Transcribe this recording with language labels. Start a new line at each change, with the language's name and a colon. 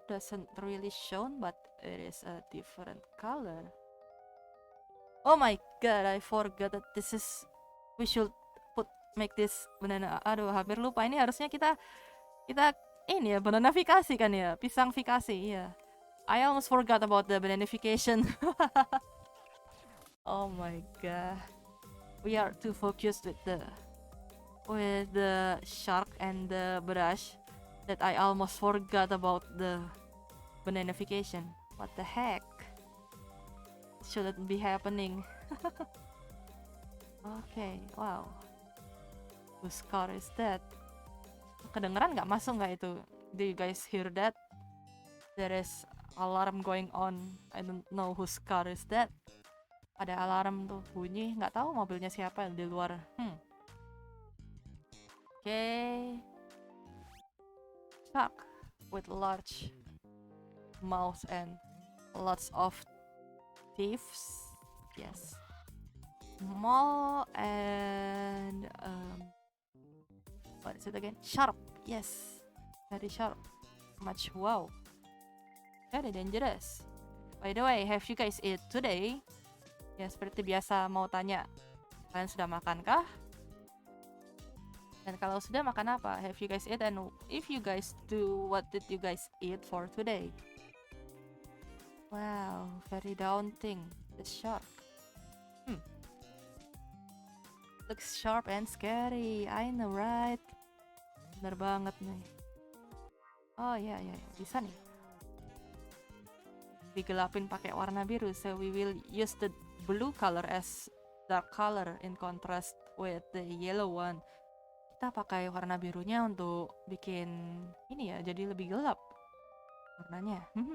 English: Doesn't really shown, but it is a different color. Oh my god, I forgot that this is, we should make this banana.
Indonesian: Aduh, hampir lupa. Ini harusnya kita ini ya, bananafikasi kan ya, pisangfikasi ya.
English: I almost forgot about the bananification. Oh my god, we are too focused with the shark and the brush that I almost forgot about the bananification. What the heck? It shouldn't be happening. Okay, wow. Whose car is that?
Indonesian: Kedengeran nggak, masuk nggak itu?
English: Do you guys hear that? There is alarm going on. I don't know whose car is that.
Indonesian: Ada alarm tuh bunyi, nggak tahu mobilnya siapa yang di luar.
English: Okay. Shark with large mouth and lots of teeth. Yes. Small and what is it again? Sharp. Yes. Very sharp. Much wow. Very dangerous. By the way, have you guys eat today?
Indonesian: Ya, seperti biasa mau tanya, kalian sudah makan kah? Dan kalau sudah, makan apa?
English: Have you guys eat? And if you guys do, what did you guys eat for today? Wow, very daunting. The shark. Looks sharp and scary. I know, right?
Indonesian: Bener banget nih. Oh ya, bisa nih. Digelapin pakai warna biru.
English: So we will use the blue color as dark color in contrast with the yellow one.
Indonesian: Kita pakai warna birunya untuk bikin ini ya, jadi lebih gelap warnanya.